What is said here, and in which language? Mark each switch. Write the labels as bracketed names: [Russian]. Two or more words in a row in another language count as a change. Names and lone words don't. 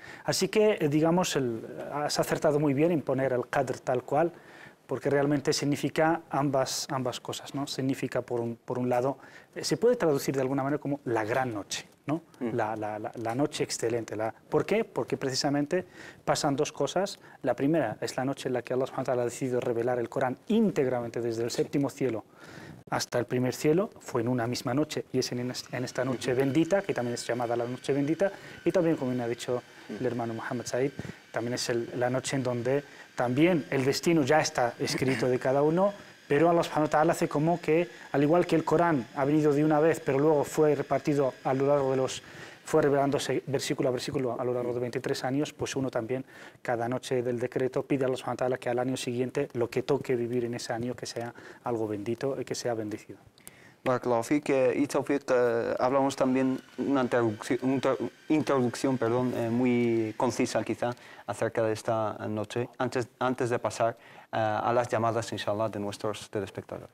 [Spanish] Así que, digamos, has acertado muy bien en poner el Qadr tal cual, porque realmente significa ambas cosas, ¿no? Significa, por un lado, se puede traducir de alguna manera como la gran noche, ¿no? La noche excelente. ¿Por qué? Porque precisamente pasan dos cosas. La primera es la noche en la que [Arabic] الله سبحانه وتعالى [Spanish] ha decidido revelar el Corán íntegramente desde el séptimo cielo hasta el primer cielo, fue en una misma noche, y es en esta noche bendita, que también es llamada la noche bendita, y también, como me ha dicho el hermano Mohammed Said, también es la noche en donde también el destino ya está escrito de cada uno, pero [Arabic] الله سبحانه وتعالى [Spanish] hace como que, al igual que el Corán ha venido de una vez, pero luego fue repartido a lo largo de fue revelándose versículo a versículo a lo largo de 23 años, pues uno también, cada noche del decreto, pide a Allah subhanahu wa ta'ala que al año siguiente lo que toque vivir en ese año que sea algo bendito y que sea bendecido. [Arabic] بارك الله فيك, [Spanish] y Tawfiq, hablamos también una introducción muy concisa quizá acerca de esta noche, antes de pasar a las llamadas, inshallah, de nuestros telespectadores.